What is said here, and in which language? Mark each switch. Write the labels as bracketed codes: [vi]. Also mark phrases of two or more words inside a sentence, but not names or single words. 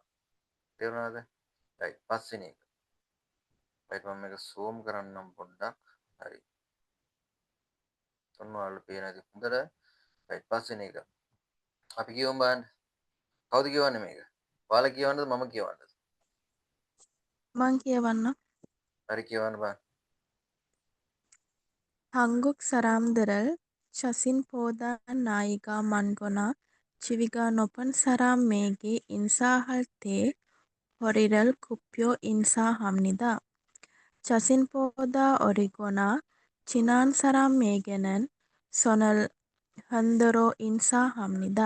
[si] තේරුණාද? රයිට්. පස්වෙනි එක. රයිට් මම මේක zoom කරන්නම් පොඩ්ඩක්. හරි. ඔන්න ඔයාලට පේනද හොඳට? රයිට් පස්වෙනි එක. අපි කියවමු බලන්න. කවුද කියවන්නේ මේක? ඔයාලා කියවන්නද මම කියවන්නද? මං කියවන්න. හරි කියවන්න බලන්න. [ko] 한국 사람들을 자신보다 나이가 많거나 지위가 높은 사람에게 인사할 때 허리를 굽혀 인사합니다. 자신보다 어리거나 친한 사람에게는 손을 흔들어 인사합니다.